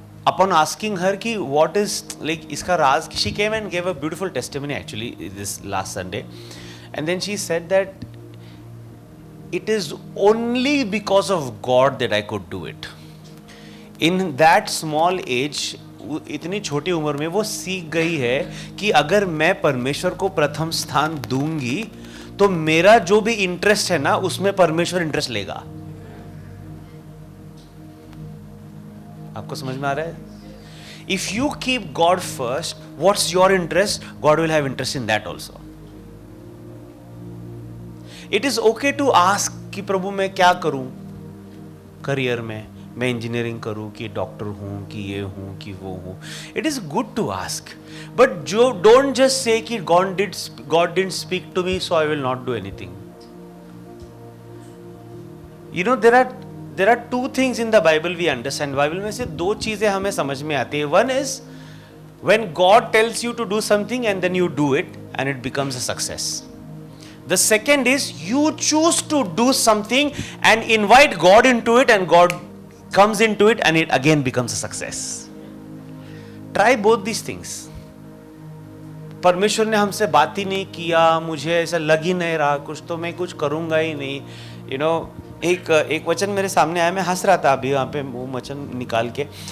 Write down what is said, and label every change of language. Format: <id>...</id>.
<en>Upon asking her कि what is like</en> <hi>इसका राज,</hi> <en>she came and gave a beautiful testimony actually this last Sunday, and then she said that it is only because of God that I could do it. In that small age,</en> <hi>इतनी छोटी उम्र में वो सीख गई है कि अगर मैं परमेश्वर को प्रथम स्थान दूंगी तो मेरा जो भी इंटरेस्ट है ना उसमें परमेश्वर इंटरेस्ट लेगा. आपको समझ में आ रहा है?</hi> <en>If you keep God first, what's your interest? God will have interest in that also. It is okay to ask</en> <hi>कि प्रभु मैं क्या करूं? करियर में, मैं इंजीनियरिंग करूँ कि डॉक्टर हूँ कि ये हूँ कि वो हूँ.</hi> <en>It is good to ask, but जो don't just say कि God didn't speak to me so I will not do anything. You know, there are two things in the Bible we understand.</en> <hi>Bible में से दो चीजें हमें समझ में आती है.</hi> <en>One is when God tells you to do something and then you do it and it becomes a success. The second is you choose to do something and invite God into it and God comes into it and it again becomes a success. Try both these things.</en> <hi>परमेश्वर ने हमसे बात ही नहीं किया, मुझे ऐसा लग ही नहीं रहा कुछ, तो मैं कुछ करूँगा ही नहीं.</hi> <en>You know,</en> <hi>एक वचन मेरे सामने आया, मैं हंस रहा था अभी वहाँ पे वो वचन निकाल के.</hi>